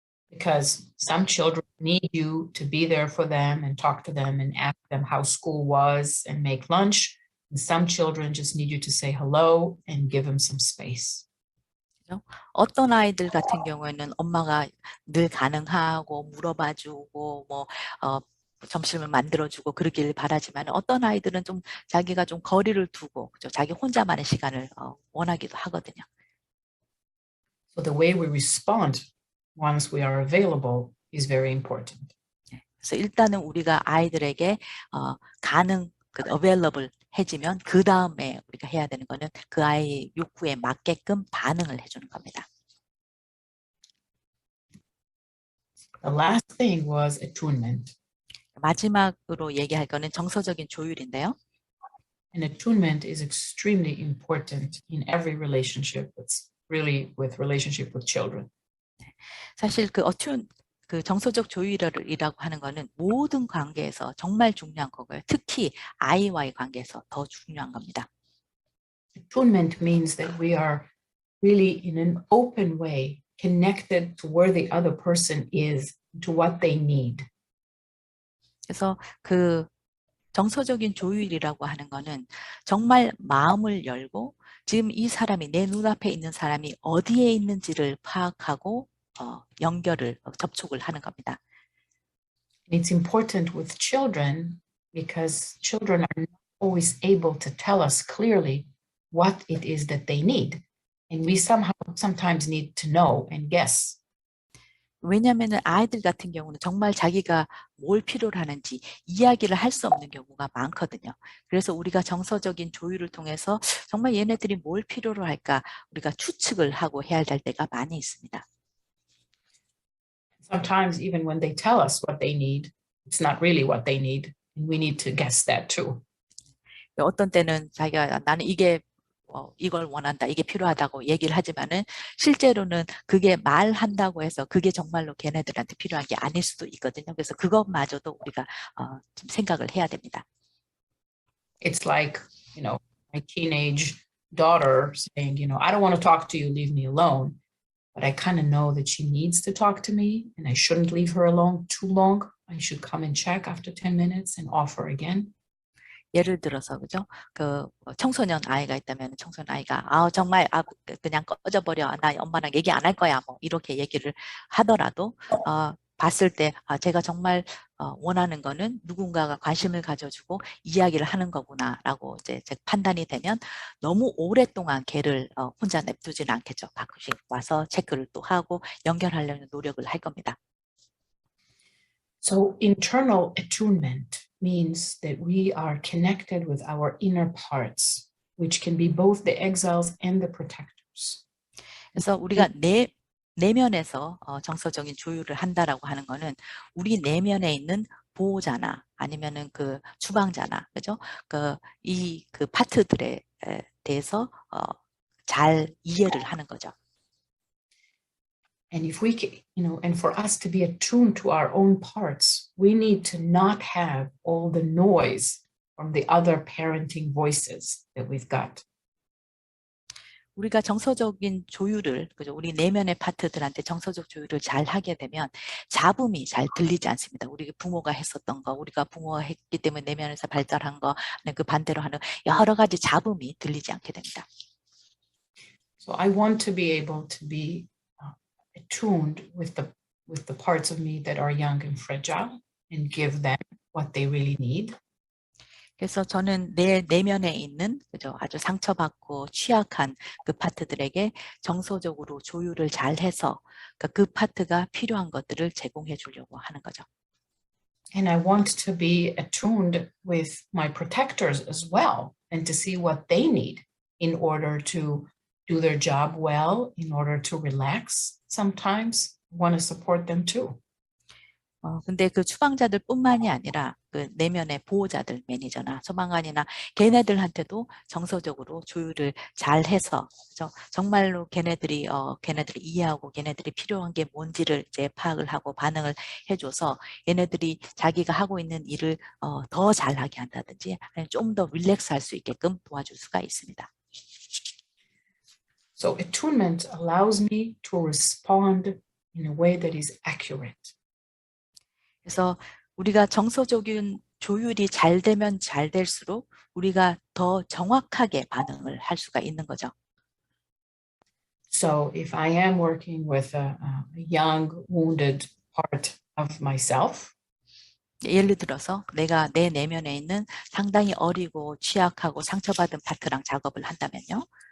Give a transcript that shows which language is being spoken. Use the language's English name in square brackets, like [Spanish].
[English] Because some children need you to be there for them and talk to them and ask them how school was and make lunch. And some children just need you to say hello and give them some space. [Korean] 어떤 아이들 같은 경우에는 엄마가 늘 가능하고 물어봐주고 점심을 만들어주고 그러길 바라지만 어떤 아이들은 좀 자기가 좀 거리를 두고 그죠? 자기 혼자만의 시간을 원하기도 하거든요. [English] So the way we respond once we are available is very important. [Korean] 그래서 일단은 우리가 아이들에게 available 해지면 그 다음에 우리가 해야 되는 거는 그 아이의 욕구에 맞게끔 반응을 해주는 겁니다. [English] The last thing was attunement. [Korean] 마지막으로 얘기할 거는 정서적인 조율인데요. [English] And attunement is extremely important in every relationship. That's really with relationship with children. [Korean] 사실 그 그 정서적 조율이라고 하는 거는 모든 관계에서 정말 중요한 거고요. 특히 아이와의 관계에서 더 중요한 겁니다. [English] Attunement means that we are really in an open way connected to where the other person is, to what they need. [Korean] 그래서 그 정서적인 조율이라고 하는 거는 정말 마음을 열고 지금 이 사람이 내 눈앞에 있는 사람이 어디에 있는지를 파악하고 연결을 접촉을 하는 겁니다. [English] It's important with children because children are not always able to tell us clearly what it is that they need. And we sometimes need to know and guess. [Korean] 왜냐하면 아이들 같은 경우는 정말 자기가 뭘 필요로 하는지 이야기를 할 수 없는 경우가 많거든요. 그래서 우리가 정서적인 조율을 통해서 정말 얘네들이 뭘 필요로 할까 우리가 추측을 하고 해야 될 때가 많이 있습니다. [English] Sometimes even when they tell us what they need, it's not really what they need. And we need to guess that too. [Korean] 어떤 때는 자기가 나는 이걸 원한다, 이게 필요하다고 얘기를 하지만은 실제로는 그게 말한다고 해서 그게 정말로 걔네들한테 필요한 게 아닐 수도 있거든요. 그래서 그것마저도 우리가 좀 생각을 해야 됩니다. [English] It's like, my teenage daughter saying, I don't want to talk to you, leave me alone. But I kind of know that she needs to talk to me and I shouldn't leave her alone too long. I should come and check after 10 minutes and offer again. [Korean] 예를 들어서 그죠? 그 청소년 아이가 있다면 청소년 아이가 정말 그냥 꺼져버려. 나 엄마랑 얘기 안 할 거야. 뭐 이렇게 얘기를 하더라도 봤을 때 제가 정말 원하는 거는 누군가가 관심을 가져주고 이야기를 하는 거구나라고 이제 판단이 되면 너무 오랫동안 걔를 혼자 냅두지는 않겠죠. 가끔씩 와서 체크를 또 하고 연결하려는 노력을 할 겁니다. [English] So internal attunement means that we are connected with our inner parts, which can be both the exiles and the protectors. [Korean] 그래서 우리가 내면에서 정서적인 조율을 한다라고 하는 거는 우리 내면에 있는 보호자나 아니면은 그 추방자나 그죠? 그 파트들에 대해서 잘 이해를 하는 거죠. [English] And if we can, and for us to be attuned to our own parts, we need to not have all the noise from the other parenting voices that we've got. [Korean] 우리가 정서적인 조율을, 그죠? 우리 내면의 파트들한테 정서적 조율을 잘 하게 되면 잡음이 잘 들리지 않습니다. 우리 부모가 했었던 거, 우리가 부모가 했기 때문에 내면에서 발달한 거, 그 반대로 하는 여러 가지 잡음이 들리지 않게 됩니다. [English] So I want to be able to be attuned with the parts of me that are young and fragile and give them what they really need. [Korean] 그래서 저는 내 내면에 있는 그죠? 아주 상처받고 취약한 그 파트들에게 정서적으로 조율을 잘 해서 그 파트가 필요한 것들을 제공해 주려고 하는 거죠. [English] And I want to be attuned with my protectors as well and to see what they need in order to do their job well, in order to relax. Sometimes I want to support them too. [Korean] 근데 그 추방자들뿐만이 아니라 그 내면의 보호자들, 매니저나 소방관이나 걔네들한테도 정서적으로 조율을 잘 해서 그죠? 정말로 걔네들이 이해하고 걔네들이 필요한 게 뭔지를 이제 파악을 하고 반응을 해줘서 얘네들이 자기가 하고 있는 일을 더 잘하게 한다든지 아니면 좀 더 릴렉스할 수 있게끔 도와줄 수가 있습니다. [English] So attunement allows me to respond in a way that is accurate. [Korean] 그래서 우리가 정서적인 조율이 잘 되면 잘 될수록 우리가 더 정확하게 반응을 할 수가 있는 거죠. [English] So if I am working with a young, wounded part of myself, [Korean] 예를 들어서 내가 내 내면에 있는 상당히 어리고 취약하고 상처받은 파트랑 작업을 한다면요.